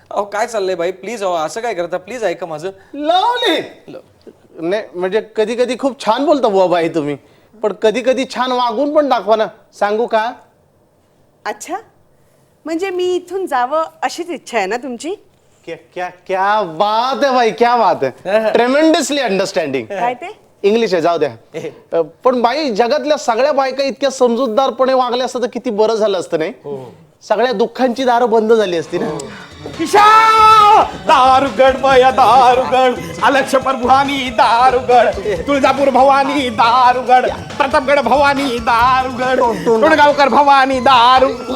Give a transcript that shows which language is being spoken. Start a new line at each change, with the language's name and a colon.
Marathi: अहो काय चाललंय बाई, प्लीज. अहो असं काय करता, प्लीज ऐका माझं. लावले नाही म्हणजे कधी कधी खूप छान बोलता बुवा बाई तुम्ही, पण कधी कधी छान वागून पण दाखवा ना. सांगू का? अच्छा, म्हणजे मी इथून जावं अशीच इच्छा आहे ना तुमची?
Hindi: क्या क्या क्या बात है भाई, क्या बात है.
English: Tremendously understanding.
Marathi: काय ते? इंग्लिश आहे, जाऊ द्या. पण बाई, जगातल्या सगळ्या बायका इतक्या समजूतदारपणे वागल्या असतं तर किती बरं झालं असतं नाही? सगळ्या दुःखांची दारं बंद झाली असती ना. किशा दारुगड बया दारुगड, अलक्षपर भवानी दारुगड, तुळजापूर भवानी दारुगड, प्रतापगड भवानी दारुगड, टोणगावकर भवानी दारू.